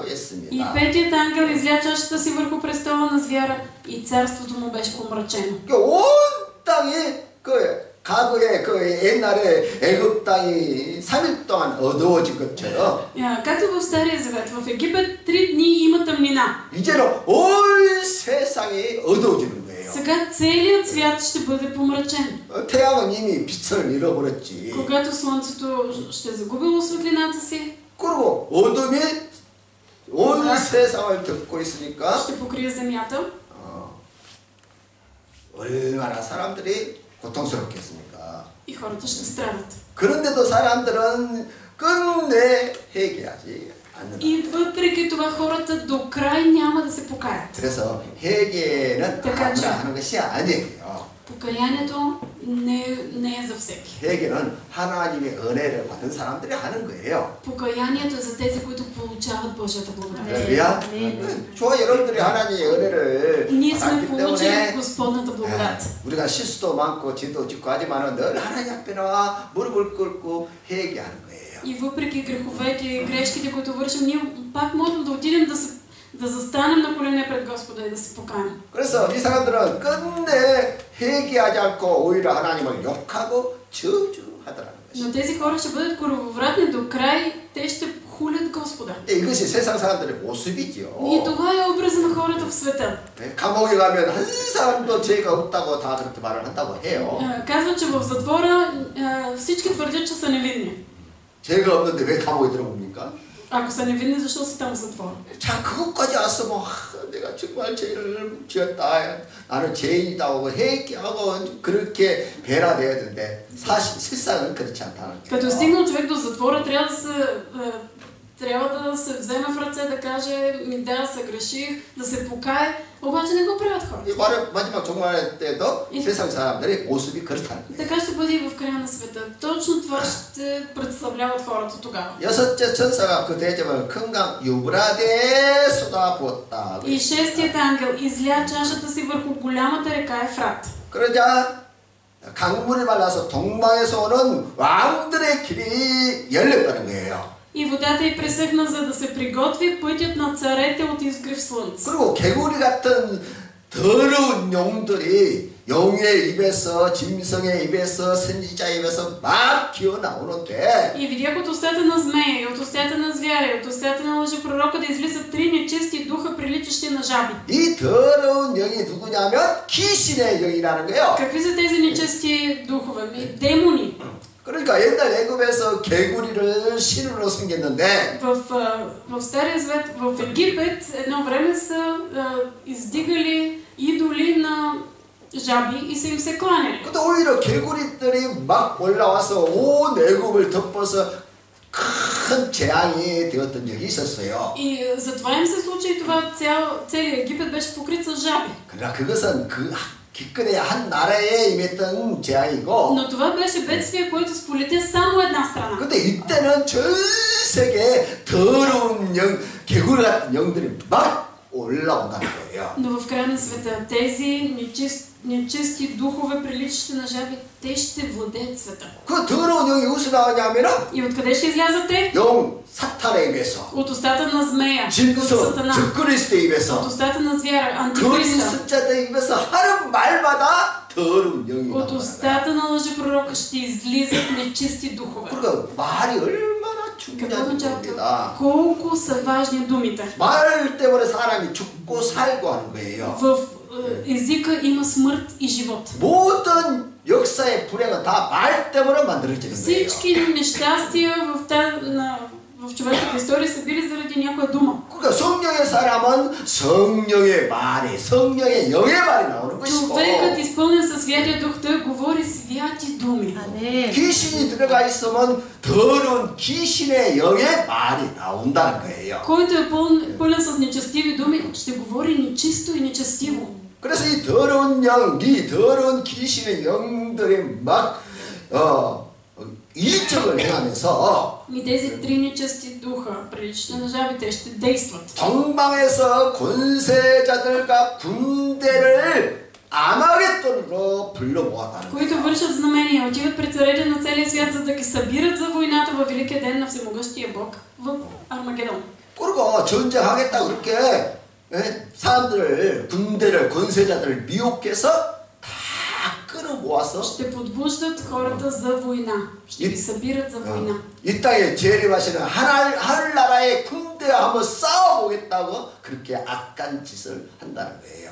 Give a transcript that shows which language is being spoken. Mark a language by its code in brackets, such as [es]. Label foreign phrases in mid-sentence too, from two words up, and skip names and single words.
[bg] И [ko] 했습니다. [bg] петият ангел изля чашата си върху престола на звяра и царството му беше помрачено. [ko] 온 땅이 과거에 옛날에 애굽 땅이 3일 동안 어두워진 것처럼 [bg] Както в Стария Завет, в Египет 3 дни има тъмнина. [ko] 이제는 온 세상이 어두워지는 거예요. [bg] Сега целият свят ще бъде помрачен. [ko] 태양은 이미 빛을 잃어버렸지. [bg] Когато слънцето ще загубило светлината си, [ko] 그리고 어둠이 온 세상을 덮고 있으니까 [bg] ще покрие земята. [ko] 얼마나 사람들이 고통스럽겠습니까? [bg] И хората ще страдат. [ko] 그런데도 사람들은 끝내 회개하지 않는다. [bg] И въпреки това хората до край няма да се покаят. [ko] 그래서 회개는 아무나 하는 것이 아니에요. [bg] Покаянието не е за всеки. [ko] 회개는 하나님의 은혜를 받은 사람들이 하는 거예요. [bg] Покаянието е за тези, които получават Божията благодат. [ko] 할렐루야. 좋아, 여러분들이 하나님의 은혜를 [bg] Ние сме [ko] 받았기 [bg] получили [ko] 때문에 [bg] Господната благодат. [ko] 우리가 실수도 많고 죄도 짓고 하지만은 늘 하나님 앞에 나와 무릎을 꿇고 회개하는 거예요. [bg] И въпреки греховете и грешките, които вършим, ние пак можем да отидем да застанем на колене пред Господа и да се покаем. [ko] 그래서 이 사람들은 끝내 회개하지 않고 오히려 하나님을 욕하고 저주하더라는 것이. [bg] Но тези хора ще бъдат корововратни до край, те ще хулят Господа. [ko] 이것이 세상 사람들의 모습이죠. [bg] И това е образа на хората в света. [ko] 감옥에 가면 한 사람도 죄가 없다고 다 그렇게 말을 한다고 해요. [bg] Казват, че в затвора всички твърдят, че са невинни. [ko] 죄가 없는데 왜 감옥에 들어옵니까? [bg] Ако са невинни, защо са там в затвора? [ko] 자, 그것까지 왔으면 내가 정말 죄를 지었다. 나는 죄인이다 하고 회개하고 그렇게 배라돼야 되는데 실상은 그렇지 않다는 거예요. [bg] Като стигнал човек до затвора, трябва да се вземе в ръце, да каже, да, съгреших, да се покае, обаче не го правят хората. [ko] 이 마지막 종말 때도 세상 사람들의 모습이 그렇다는 거예요. [bg] Така ще бъде и в края на света. Точно това ще представляват хората тогава. [ko] 여섯째 천사가 그 대접을 큰 강 유브라데에 쏟아부었다. [bg] И шестият ангел изля чашата си върху голямата река Ефрат. [ko] 그러자 강물이 말라서 동방에서 오는 왕들의 길이 열렸다는 거예요. [bg] И водата й пресъхна, за да се приготви пътят на царете от изгрев слънце. [ko] 그리고 개구리 같은 더러운 용들이 영의 입에서 짐승의 입에서 선지자의 입에서 막 기어 나오는데 [bg] И видях от устата на змея, и от устата на звяра, и от устата на лъжепророка да излизат 3 нечисти духа, приличащи на жаби. [ko] 이 더러운 영이 누구냐면 귀신의 영이라는 거예요. [bg] Какви са тези нечисти духове? Демони. [ko] 그러니까 옛날 애굽에서 개구리를 신으로 섬겼는데 [bg] В Стария Завет, в Египет, едно време са издигали идоли на жаби и са им се кланяли. [ko] 근데 오히려 개구리들이 막 올라와서 온 애굽을 덮어서 큰 재앙이 되었던 적이 있었어요. [bg] И затова им се случи и това целият Египет беше покрит с жаби. [ko] 그러나 그것은 그 기껏해 한 나라에 임했던 재앙이고 [bg] Но това беше бедствие, което сполетя само една страна. [ko] 근데 이때는 전 세계에 더러운 영, 개구리 같은 영들이 막 올라온다는 거예요. [bg] Но в края на света тези нечисти духове, приличащи на жаби, те ще владеят света. [ko] 그 더러운 영이 어디서 나오냐면은 [bg] И откъде ще излязат те? [ko] 영 사탄의 입에서 [bg] От устата на змея, [ko] 짐승 [bg] Сатана. [ko] 적그리스도의 [bg] От [ko] 입에서 [bg] устата на звяра, [ko] 거짓 [bg] антихриста. [ko] 선자들의 입에서 하는 말마다 더러운 영이 [bg] От [ko] 나오는 거예요. [bg] устата на лъжепророка ще излизат нечисти духове. [ko] 그러니까 말이 얼마나 [bg] Какво [ko] 중요한 [bg] означава [ko] 겁니다. [bg] това? Колко са важни думите. [ko] 말 때문에 사람이 죽고 살고 하는 거예요. [bg] В езика има смърт и живот. [ko] 모든 역사의 불행은 다 말 때문에 만들어지는 거예요. [bg] Всички нещастия в човешката история са били заради някоя дума. [ko] 그러니까 성령의 사람은 성령의 말이 성령의 영의 말이 나오는 것이고 [bg] Човекът, изпълнен със Святия Дух, той говори святи думи. [ko] 귀신이 들어가 있으면 더러운 귀신의 영의 말이 나온다는 거예요. [bg] Който е пълен с нечестиви думи, ще говори нечисто и нечестиво. [ko] 그래서 이 더러운 영, 이 더러운 귀신의 영들이 막 일적을 행하면서 [bg] И тези 3 нечисти духа, приличащи на жабите, ще действат. [ko] 동방에서 권세자들과 군대를 아마겟돈으로 불러 모았다는 거예요. [bg] Които вършат знамения, отиват пред царете на целия свят, за да ги събират за войната във великия ден на всемогъщия Бог в Армагедон. [ko] 그리고 전쟁하겠다 그렇게 사람들을 군대를 권세자들을 미혹해서 다 끌어모아서 [bg] Ще подбуждат хората за война. Ще ги събират за война. [ko] 이 땅에 재림하시는 하늘나라의 군대와 한번 싸워보겠다고 그렇게 악한 짓을 한다는 거예요.